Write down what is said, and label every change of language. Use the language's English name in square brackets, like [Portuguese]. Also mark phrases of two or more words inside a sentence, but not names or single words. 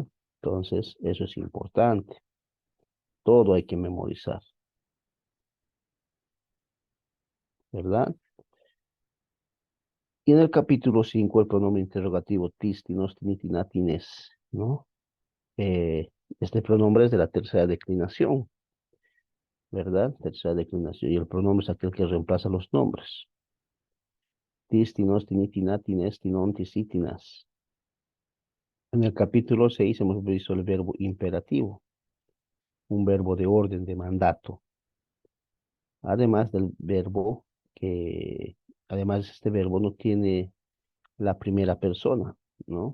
[Spanish] Entonces, eso es importante. Todo hay que memorizar, ¿verdad? Y en el capítulo 5, el pronombre interrogativo [Greek] τίς, τίνος, τίνι τίνα, τίνες, [Spanish] ¿no? Este pronombre es de la tercera declinación, ¿verdad? Tercera declinación. Y el pronombre es aquel que reemplaza los nombres. [Greek] Τίς, τίνος, τίνι τίνα, τίνες, τίνων, τίσι τίνας. [Spanish] En el capítulo 6 hemos visto el verbo imperativo, un verbo de orden, de mandato. Además del verbo que, además este verbo no tiene la primera persona, ¿no?